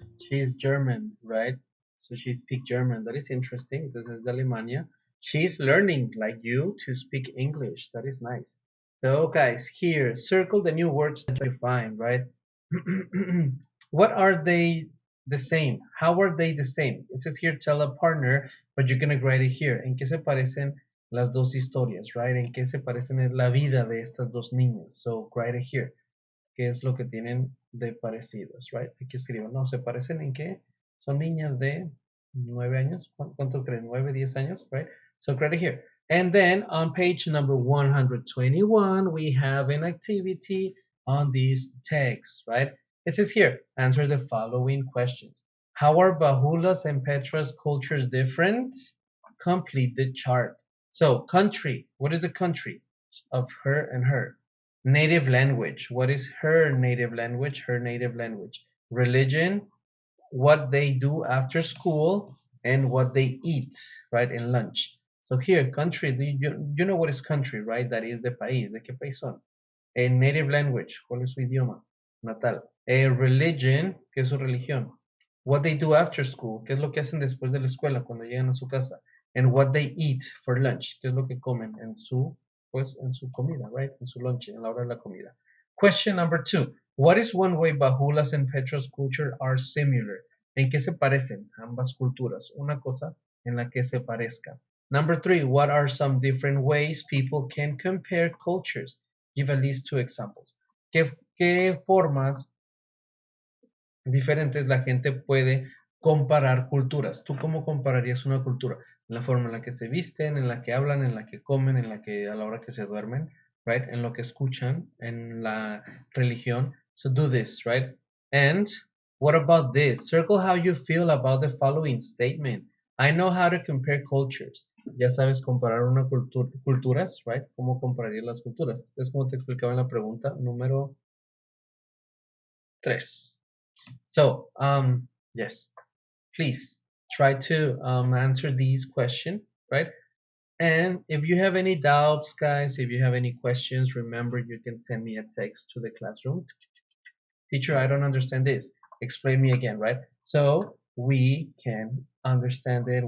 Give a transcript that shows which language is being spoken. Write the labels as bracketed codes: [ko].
[en] She's German, right? So she speaks German. That is interesting. This is Alemania. She's learning, like you, to speak English. That is nice. So, guys, here, circle the new words that you find, right? What are they the same? How are they the same? It says here, tell a partner, but you're going to write it here. [es] ¿En qué se parecen las dos historias, right? ¿En qué se parecen la vida de estas dos niñas? So, write it here. ¿Qué es lo que tienen de parecidos, right? Aquí escribo, no, ¿se parecen en qué? Son niñas de 9 años, ¿cuánto creen? [en] 9, 10 años, right? So right here. And then on page number 121, we have an activity on these tags, right? It says here, answer the following questions. How are Bahula's and Petra's cultures different? Complete the chart. So country, what is the country of her and her? Native language. What is her native language? Her native language. Religion, what they do after school, and what they eat, right, in lunch. So here, country, you know what is country, right? [es] That is the país. ¿De qué país son? Native language, ¿cuál es su idioma natal? Religion, ¿qué es su religión? What they do after school, ¿qué es lo que hacen después de la escuela cuando llegan a su casa? And what they eat for lunch, ¿qué es lo que comen en su comida, right? En su lunch, en la hora de la comida. [en] Question number 2. What is one way Bahula's and Petra's culture are similar? [es] ¿En qué se parecen ambas culturas? Una cosa en la que se parezca. [en] Number 3. What are some different ways people can compare cultures? Give at least 2 examples. [es] ¿Qué formas diferentes la gente puede comparar culturas? ¿Tú cómo compararías una cultura? La forma en la que se visten, en la que hablan, en la que comen, en la que a la hora que se duermen, right? En lo que escuchan, en la religión. [en] So do this, right? And what about this? Circle how you feel about the following statement. I know how to compare cultures. [es] Ya sabes comparar una culturas, right? ¿Cómo compararías las culturas? Es como te explicaba en la pregunta número 3. [en] So, yes, please try to answer these questions, right? And if you have any doubts, guys, if you have any questions, remember you can send me a text to the classroom. Teacher, I don't understand this. Explain me again, right? So we can understand it.